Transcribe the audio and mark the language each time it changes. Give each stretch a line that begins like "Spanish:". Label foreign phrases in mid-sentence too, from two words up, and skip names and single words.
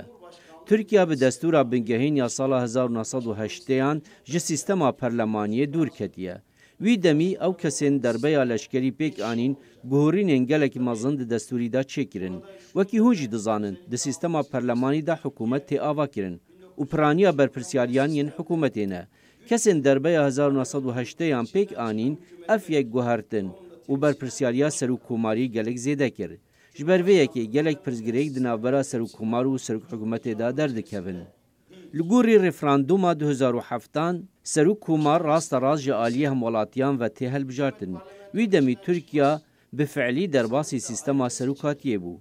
Kurdish: Tirkiye bi destûra bingehîn ya sala 1908yan ji sîstema parlemaniyê dûr ketiye. Wî demî ew kesên derbeya leşkerî pêk anîn guhorînên gelekî mezin di destûrî de çêkirin. Wekî hûn jî dizanin di sîstema parlemanî de hikûmet tê ava kirin û piraniya berpirsyariyan yên hikûmetê ne. کەسێن دەربەیە 1970 پێک ئانین ئەف یەک گوهارتن و بەرپرسیاریا سەر و کۆماری گەلێک زێدە کرد ji ber vê yekê gelek pirzgirêk di navbera serokkomar û serokhikumetê da derdikevin. Li gorî referanduma 2007 serokkomar rasta rast ji aliyê hemwelatiyan ve tê helbijartin. Wî demî Tirkiya bi fiilî derbasî sîstema serokatiyê bû.